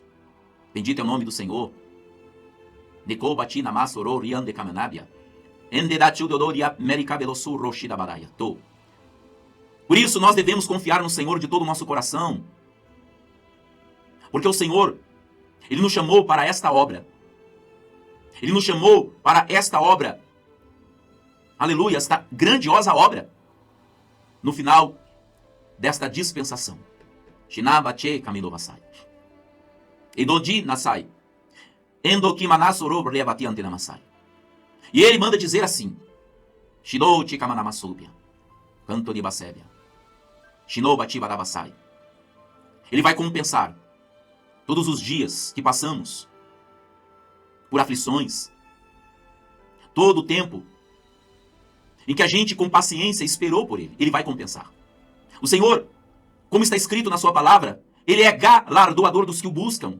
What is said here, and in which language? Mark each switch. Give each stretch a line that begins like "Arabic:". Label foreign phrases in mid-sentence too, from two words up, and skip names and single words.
Portuguese: Bendito é o nome do Senhor. Por isso nós devemos confiar no Senhor de todo o nosso coração. Porque o Senhor, Ele nos chamou para esta obra. Ele nos chamou para esta obra. Aleluia, esta grandiosa obra. No final desta dispensação. Shinabache kamilovasai. Edodi nasai. Endokimanasoro rebati antenamasai. E ele manda dizer assim: Shidouti kamanamasubia. Canto de basébia. Shinobati badabasai. Ele vai compensar todos os dias que passamos por aflições, todo o tempo em que a gente com paciência esperou por Ele, Ele vai compensar. O Senhor, como está escrito na sua palavra, Ele é galardoador dos que o buscam.